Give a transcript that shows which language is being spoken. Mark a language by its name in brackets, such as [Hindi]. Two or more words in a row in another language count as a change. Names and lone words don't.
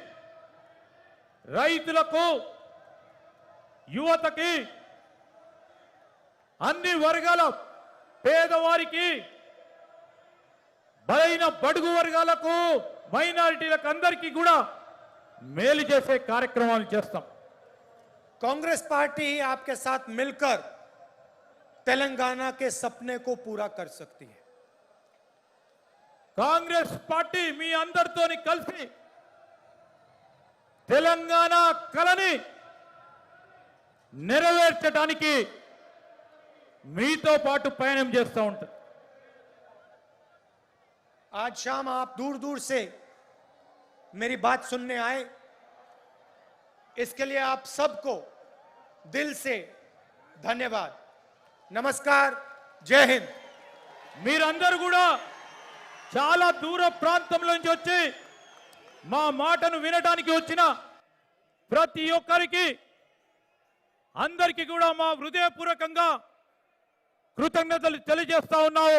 [Telugu] రైతులకు, యువతకి, అన్ని వర్గాల పేదవారికి, బలైన బడుగు వర్గాలకు, మైనారిటీలకు అందరికీ కూడా మేలు చేసే కార్యక్రమాలు చేస్తాం. [Hindi] कांग्रेस पार्टी आपके साथ मिलकर तेलंगाना के सपने को पूरा कर सकती है. [Telugu] కాంగ్రెస్ పార్టీ మీ అందరితోని కలిసి తెలంగాణ కలని నెరవేర్చడానికి మీతో పాటు పయనం చేస్తూ ఉంటారు. [Hindi] आज शाम आप दूर दूर से मेरी बात सुनने आए, इसके लिए आप सबको दिल से धन्यवाद. नमस्कार, जय हिंद. [Telugu] మీరందరూ కూడా చాలా దూర ప్రాంతంలో నుంచి వచ్చి మా మాటను వినడానికి వచ్చిన ప్రతి ఒక్కరికి, అందరికీ కూడా మా హృదయపూర్వకంగా కృతజ్ఞతలు తెలియజేస్తా ఉన్నాము.